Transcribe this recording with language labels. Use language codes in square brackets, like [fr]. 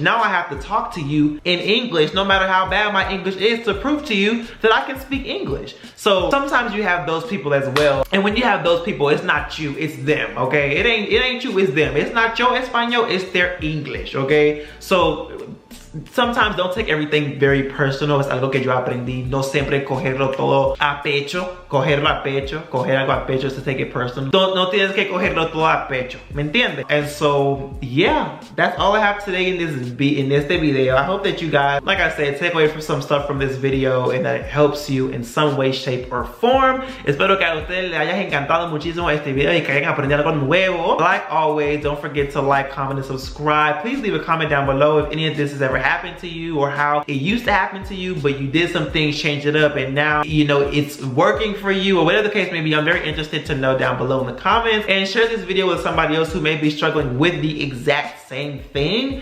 [en] Now I have to talk to you in English, no matter how bad my English is, to prove to you that I can speak English. So sometimes you have those people as well. And when you have those people, it's not you, it's them, okay? It ain't you, it's them. It's not your Espanol, it's their English, okay? So sometimes don't take everything very personal. Es algo que yo aprendí. [es] No siempre cogerlo todo a pecho. Cogerlo a pecho. Coger algo a pecho is to take it personal. No tienes que cogerlo todo a pecho. [en] ¿Me entiendes? And so, yeah. That's all I have today in this video. I hope that you guys, like I said, take away from some stuff from this video and that it helps you in some way, shape, or form. [es] Espero que a ustedes les haya encantado muchísimo este video y que hayan aprendido algo nuevo. [en] Like always, don't forget to like, comment, and subscribe. Please leave a comment down below if any of this has ever happened to you, or how it used to happen to you, but you did some things, change it up, and now, you know, it's working for you, or whatever the case may be. I'm very interested to know down below in the comments. And share this video with somebody else who may be struggling with the exact same thing.